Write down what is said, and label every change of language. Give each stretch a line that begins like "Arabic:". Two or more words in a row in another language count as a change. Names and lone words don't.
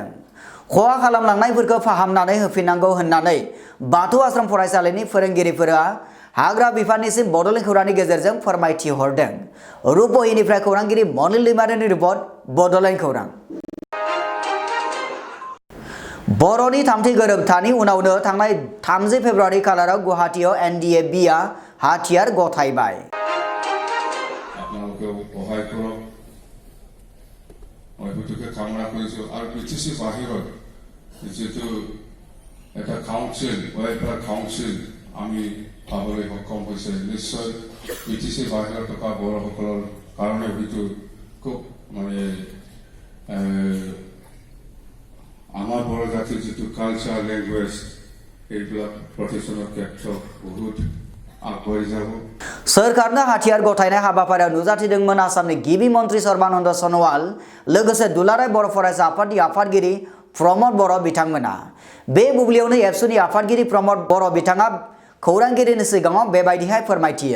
Bodo: खहा खालामलांनायफोरखौ फाहामनानै होफिननांगौ होननानै बाथौ आश्रम फरायसालिनि फोरोंगिरिफोरा हाग्रा बिफाननिसिम बड'लेण्ड खौरांनि गेजेरजों फोरमायथि हरदों। रुपहिनिफ्राय खौरांगिरि मनिल दैमारिनि रिपर्ट बड'लेण्ड खौरां। बर'नि थामथि गोरोबथानि उनावनो थांनाय 30 फेब्रुआरि खालाराव गुवाहाटीयाव NDABआ हाथियार गथायबाय।
Assamese: আপোনালোকে সহায় কৰক মই সেইটোকে কামনা কৰিছোঁ। আৰু BTC বাহিৰত যিটো এটা
English: council welfare council
Assamese: আমি পাবলৈ সক্ষম হৈছে, নিশ্চয় BTC বাহিৰত থকা বড়োসকলৰ কাৰণে হয়তো খুব মানে আমাৰ বড়ো জাতিৰ যিটো
English: culture language
Assamese: এইবিলাক প্ৰতিষ্ঠানৰ ক্ষেত্ৰত বহুত আগবাঢ়ি যাব।
Bodo: सोरखारनो हाथियार गथायनाय हाबाफारियाव नुजाथिदोंमोन आसामनि गिबि मन्त्रि सर्बानन्द सनोवाल लोगोसे दुलाराय बर' फरायसा आफादनि आफादगिरि प्रमद बर' बिथांमोना। बे बुब्लियावनो एबसुनि आफादगिरि प्रमद बर' बिथाङा खौरांगिरिनि सिगाङाव बेबायदिहाय फोरमायथियो।